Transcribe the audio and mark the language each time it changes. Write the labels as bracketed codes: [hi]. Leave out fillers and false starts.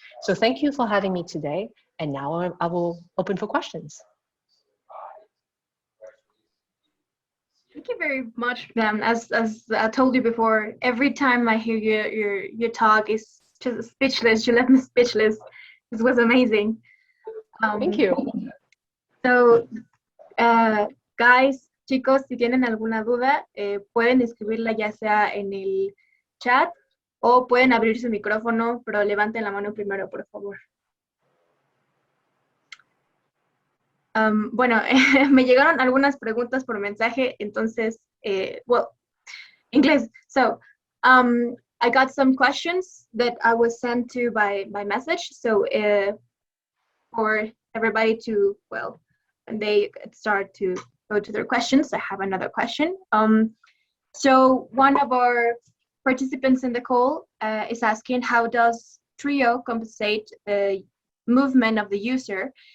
[en] So thank you for having me today. And now I will open for questions. Thank you very much, ma'am. As I told you before, every time I hear your talk, is just speechless. You left me speechless. This was amazing. Thank you. So, guys, [es] chicos, si tienen alguna duda, pueden escribirla ya sea en el chat o pueden abrir su micrófono, pero levanten la mano primero, por favor. Bueno, me llegaron algunas preguntas por mensaje, entonces, well, inglés. [en] So, I got some questions that I was sent to by message. So, for everybody to, well, when they start to go to their questions, I have another question. So one of our participants in the call is asking, how does Trio compensate the movement of the user?